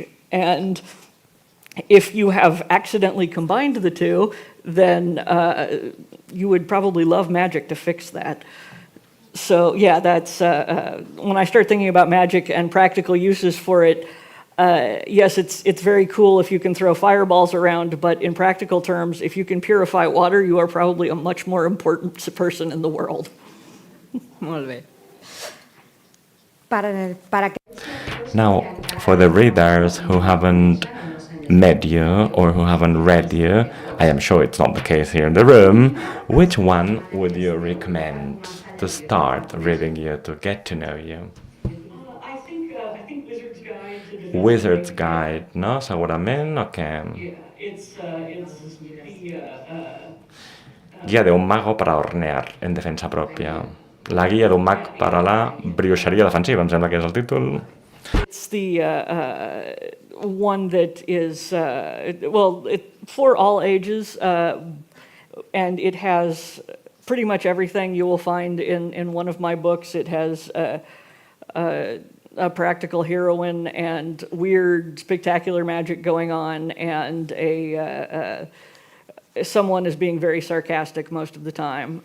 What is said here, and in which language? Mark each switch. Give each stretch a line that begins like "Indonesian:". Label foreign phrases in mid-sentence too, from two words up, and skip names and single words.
English: And if you have accidentally combined the 2, then you would probably love magic to fix that. So yeah, that's when I start thinking about magic and practical uses for it. Yes, it's very cool if you can throw fireballs around, but in practical terms, if you can purify water, you are probably a much more important person in the world.
Catalan: Molt bé.
English: Now, for the readers who haven't met you or who haven't read you, I am sure it's not the case here in the room, which one would you recommend to start reading you, to get to know you? I think Wizard's Guide to Divinity. Wizard's Guide,
Catalan: no? Segurament, o què?
English: Yeah, it's
Spanish: Guía de un mago para hornear en defensa propia.
Catalan: La guia d'un mag per a la brioixeria defensiva, em sembla que és el títol.
English: It's the one that is, for all ages, and it has pretty much everything you will find in one of my books. It has a practical heroine and weird, spectacular magic going on, and someone is being very sarcastic most of the time.